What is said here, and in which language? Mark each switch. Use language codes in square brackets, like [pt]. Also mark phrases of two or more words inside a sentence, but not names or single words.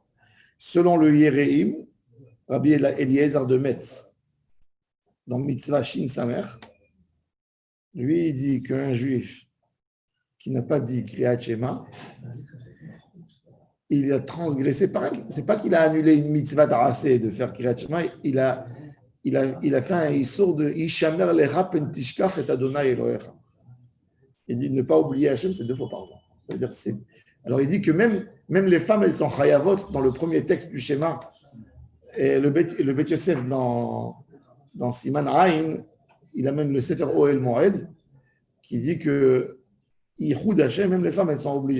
[fr] Selon le Yéréim, Rabbi Eliezer de Metz, dans Mitzvah Shin Samer, Lui, il dit qu'un juif qui n'a pas dit Kriyat Shema, il a transgressé. C'est pas qu'il a annulé une mitzvah d'arasé de faire Kriyat Shema, il a fait un issour de [he] השמר לך פן תשכח את אדני אלהיך. [fr] Il dit ne pas oublier Hachem, c'est 2 fois par jour. Alors il dit que même les femmes, elles sont chayavot dans le premier texte du schéma. Et le Bet Yosef dans Siman Aïn, il amène le Sefer Oel Moed qui dit que [he] ייחוד השם, [fr] même les femmes, elles sont obligées.